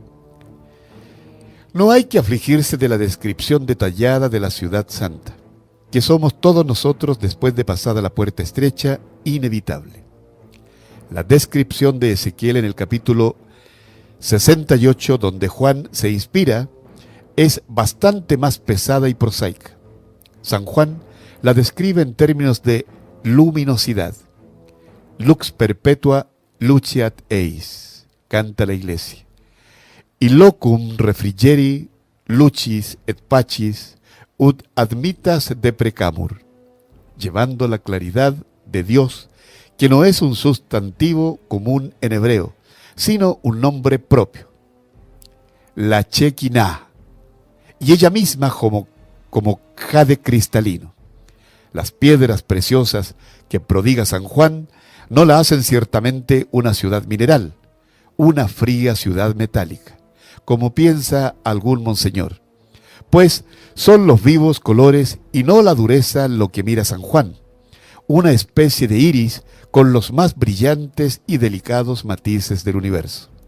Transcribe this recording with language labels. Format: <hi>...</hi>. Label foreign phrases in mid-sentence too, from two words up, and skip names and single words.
<es>No hay que afligirse de la descripción detallada de la ciudad santa, que somos todos nosotros después de pasada la puerta estrecha, inevitable. La descripción de Ezequiel en el capítulo 68, donde Juan se inspira, es bastante más pesada y prosaica. San Juan la describe en términos de luminosidad.</es> <la>Lux perpetua luceat eis,</la> <es>canta la iglesia.</es> <la>Y locum refrigeri lucis et pacis ut admitas deprecamur,</la> <es>llevando la claridad de Dios, que no es un sustantivo común en hebreo, sino un nombre propio. La Shekinah, y ella misma como jade cristalino. Las piedras preciosas que prodiga San Juan no la hacen ciertamente una ciudad mineral, una fría ciudad metálica, como piensa algún monseñor, pues son los vivos colores y no la dureza lo que mira San Juan, una especie de iris con los más brillantes y delicados matices del universo.</es>